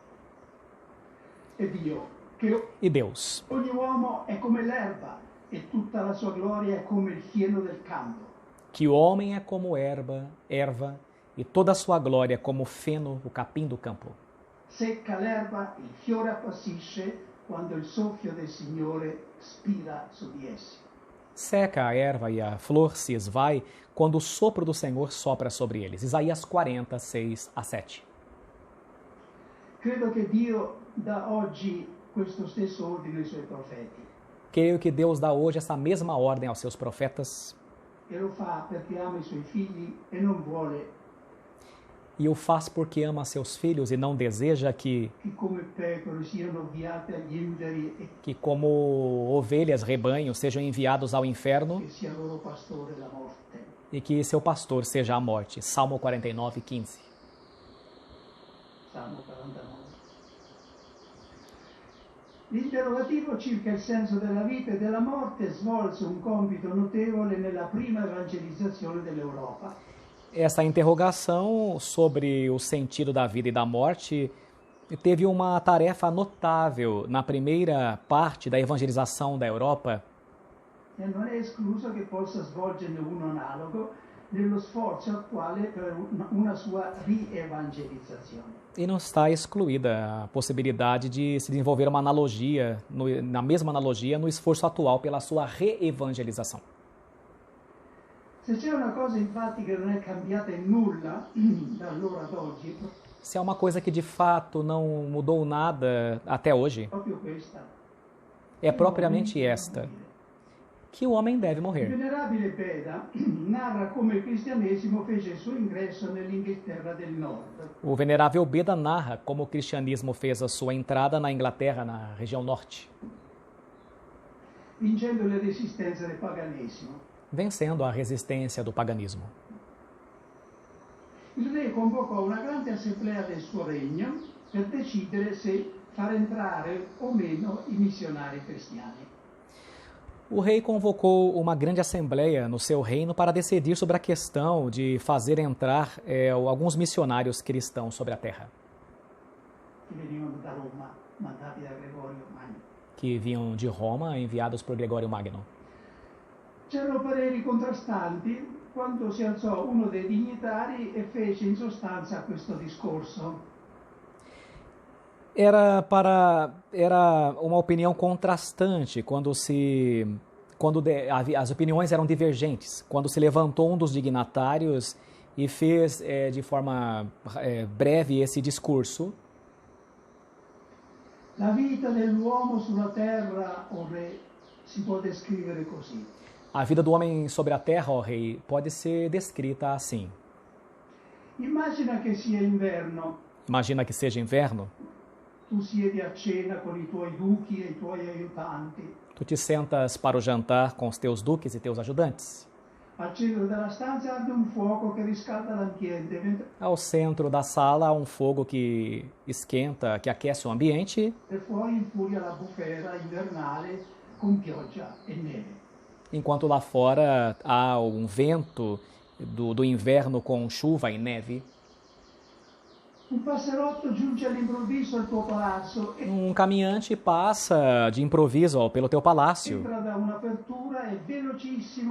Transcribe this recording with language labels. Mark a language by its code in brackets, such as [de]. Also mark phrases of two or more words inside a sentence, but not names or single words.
[it] E Dio, che [pt] E Deus: [it] ogni uomo è come l'erba e tutta la sua gloria è come il fieno del campo. [pt] que o homem é como erva, e toda a sua glória como o feno, o capim do campo. [it] Secca l'erba, il fiore appassisce quando il soffio del Signore spira su di essi. [pt] Seca a erva e a flor se esvai quando o sopro do Senhor sopra sobre eles. Isaías 40, 6-7. [it] Credo che Dio dà oggi questo stesso ordine ai suoi profeti [pt] Creio que Deus dá hoje essa mesma ordem aos seus profetas, [it] e lo fa perché ama i suoi figli e non vuole [pt] e o faz porque ama seus filhos e não deseja que [it] come pecore siano avviate agli inferi e [pt] que como ovelhas, rebanhos, sejam enviados ao inferno [it] che sia loro pastore la morte. [pt] e que seu pastor seja a morte. Salmo 49, 15. Salmo 49. [it] L'interrogativo circa il senso della vita e della morte svolse un compito notevole nella prima evangelizzazione dell'Europa. [pt] Essa interrogação sobre o sentido da vida e da morte teve uma tarefa notável na primeira parte da evangelização da Europa, [it] E non è escluso che possa svolgerne uno analogo nello sforzo attuale per una sua rievangelizzazione. [pt] E não está excluída a possibilidade de se desenvolver uma analogia, na mesma analogia, no esforço atual pela sua reevangelização. [it] Se c'è una cosa infatti che non è cambiata in nulla da allora ad oggi, [pt] Se há uma coisa que de fato não mudou nada até hoje, [it] proprio questa. [pt] é propriamente esta, que o homem deve [it] Il [pt] morrer. [it] venerabile Beda narra come il cristianesimo fece il suo ingresso nell'Inghilterra del Nord, [pt] O venerável Beda narra como o cristianismo fez a sua entrada na Inglaterra, na região norte, [it] vincendo le resistenze del paganesimo. [pt] vencendo a resistência do paganismo. [it] Il re convocò una grande assemblea del suo regno per decidere se far entrare o meno i missionari cristiani. [pt] O rei convocou uma grande assembleia no seu reino para decidir sobre a questão de fazer entrar alguns missionários cristãos sobre a terra, [it] Che venivano da Roma, mandati da Gregorio Magno. [pt] que vinham de Roma, enviados por Gregório Magno. [it] C'erano pareri contrastanti quando si alzò uno dei dignitari e fece in sostanza questo discorso. [pt] Era uma opinião contrastante as opiniões eram divergentes. Quando se levantou um dos dignatários e fez de forma breve esse discurso: [it] La vita dell'uomo sulla terra, o re, si può descrivere così. [pt] a vida do homem sobre a terra, ó rei, pode ser descrita assim. [it] Immagina che sia inverno, [pt] Imagina que seja inverno, [it] tu siedi a cena con i tuoi duchi e i tuoi aiutanti. [pt] tu te sentas para o jantar com os teus duques e teus ajudantes. [it] Al centro della stanza arde un fuoco che riscalda l'ambiente, mentre [pt] Ao centro da sala há um fogo que esquenta, que aquece o ambiente, [it] fuori infuria la bufera invernale con pioggia e neve. [pt] enquanto lá fora há um vento do inverno com chuva e neve. [it] Un passerotto giunge all'improvviso al tuo palazzo e [pt] Um caminhante passa de improviso pelo teu palácio, [it] entra da un'apertura e velocissimo